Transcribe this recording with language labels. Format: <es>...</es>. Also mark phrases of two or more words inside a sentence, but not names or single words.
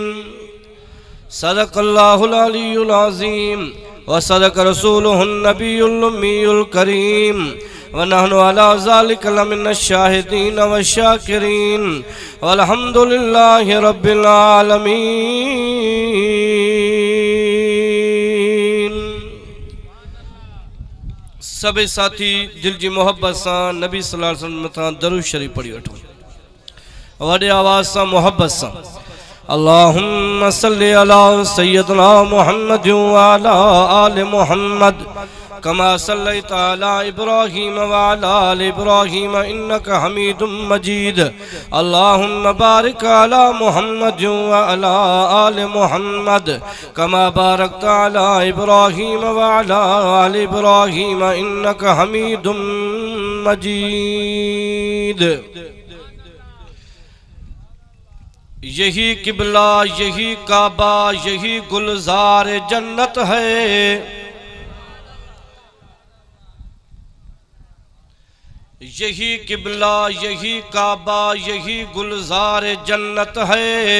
<ar>صدق الله العلي العظيم وصدق رسوله النبي الأمي الكريم ونحن على ذلك لمن الشاهدين والشاكرين والحمد لله رب العالمين.</ar> <sd>सभे साथी दिल जी मोहब्बत से नबी</sd> <ar>صلى الله عليه وسلم</ar> <sd>मथां दरूद शरीफ पढ़ी वठो वॾे आवाज़ से मोहब्बत से।</sd> <ar>اللهم صل على سيدنا محمد وعلى آل محمد كما صليت على إبراهيم وعلى آل إبراهيم إنك حميد مجيد. اللهم بارك على محمد وعلى آل محمد كما باركت على إبراهيم وعلى آل إبراهيم إنك حميد مجيد.</ar> <ur>یہی قبلہ، یہی کعبہ، یہی گلزار جنت ہے. یہی قبلہ، یہی کعبہ، یہی گلزار جنت ہے.</ur>